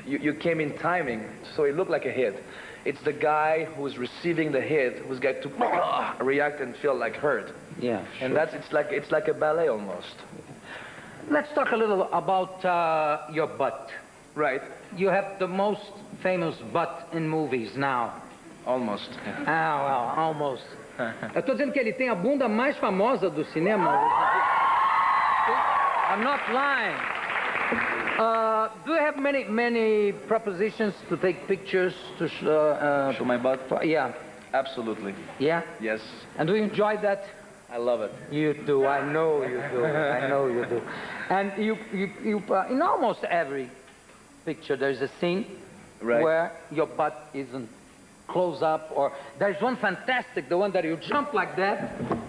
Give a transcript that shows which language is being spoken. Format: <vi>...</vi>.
<en>You came in timing, so it looked like a hit. It's the guy who's receiving the hit who's got to react and feel like hurt. Yeah, and sure. it's like a ballet almost. Let's talk a little about your butt. Right. You have the most famous butt in movies now. Almost. Ah, well, almost.</en> <pt>Eu tô dizendo que ele tem a bunda mais famosa do cinema.</pt> <en>I'm not lying. Do you have many propositions to take pictures to show my butt? Yeah. Absolutely. Yeah? Yes. And do you enjoy that? I love it. You do. I know you do. I know you do. And you in almost every picture there's a scene where your butt isn't close up, or there's one fantastic, the one that you jump like that.</en>